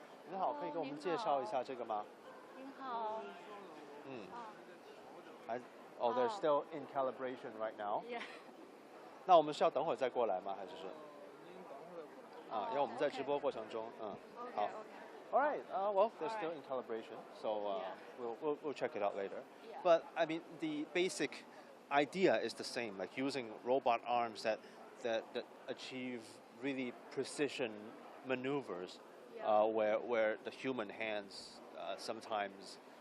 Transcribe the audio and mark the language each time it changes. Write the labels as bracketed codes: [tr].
[zh] 你好，可以给我们介绍一下这个吗？您好。 [en] they're still in calibration right now. Yeah. [zh] 那我们是要等会儿再过来吗？还是是？因为我们在直播过程中，好。 [en] All right. Well, they're still in calibration, so we'll check it out later. But I mean, the basic idea is the same, like using robot arms that achieve really precision maneuvers, where the human hands sometimes